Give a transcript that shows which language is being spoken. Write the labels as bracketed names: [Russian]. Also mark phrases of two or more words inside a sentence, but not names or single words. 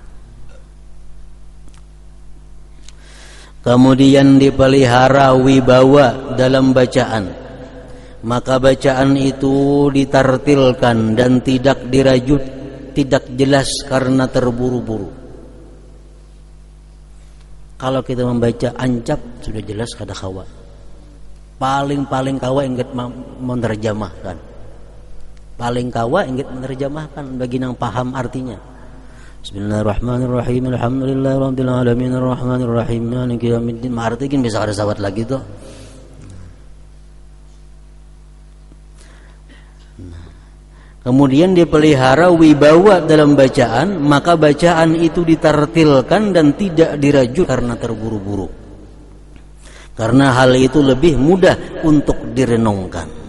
[Indonesian] Kemudian dipelihara wibawa dalam bacaan. Maka bacaan itu ditartilkan dan tidak dirajut, tidak jelas karena terburu-buru. [Banjar] Kalau kita membaca ancap sudah jelas kada kawa. Paling kawa ingat menerjemahkan. Paling kawa ingat menerjemahkan bagi yang paham artinya. [Arabic] بسم الله الرحمن الرحيم. الحمد لله رب العالمين الرحمن الرحيم مالك يوم الدين. [Indonesian] Artinya bisa ada sawat lagi tuh. Kemudian dipelihara wibawa dalam bacaan, maka bacaan itu ditartilkan dan tidak dirajut karena terburu-buru. Karena hal itu lebih mudah untuk direnungkan.